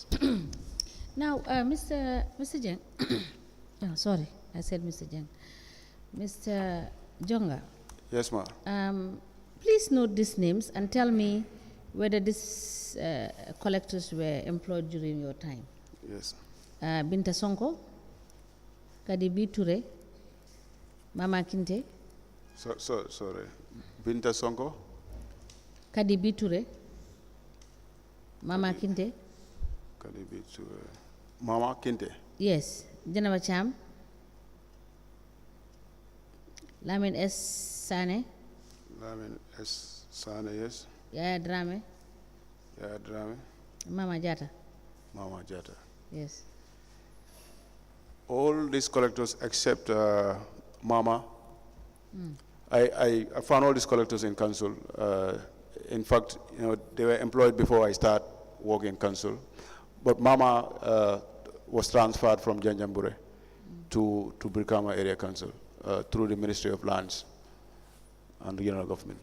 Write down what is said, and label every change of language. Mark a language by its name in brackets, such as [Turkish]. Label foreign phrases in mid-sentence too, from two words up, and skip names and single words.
[English] Now, Mr. Jeng, oh, sorry, I said Mr. Jeng. Mr. Jonga, Yes, ma'am. please note these names and tell me whether these collectors were employed during your time. Yes. Binta Sonko, Kadi B. Ture, Mama Kinte, Sorry. Binta Sonko? Kadi B. Ture, Mama Kinte. Mama Kinte? Yes. Janaba Cham, Lamin S. Sane, Lamin S. Sane, yes. Yaya Drame, Yaya Drame? Mama Jata. Mama Jata. Yes. All these collectors except Mama. I found all these collectors in council. In fact, you know, they were employed before I start working in council. But Mama was transferred from Janjambure to Brikama Area Council through the Ministry of Lands and Regional Government.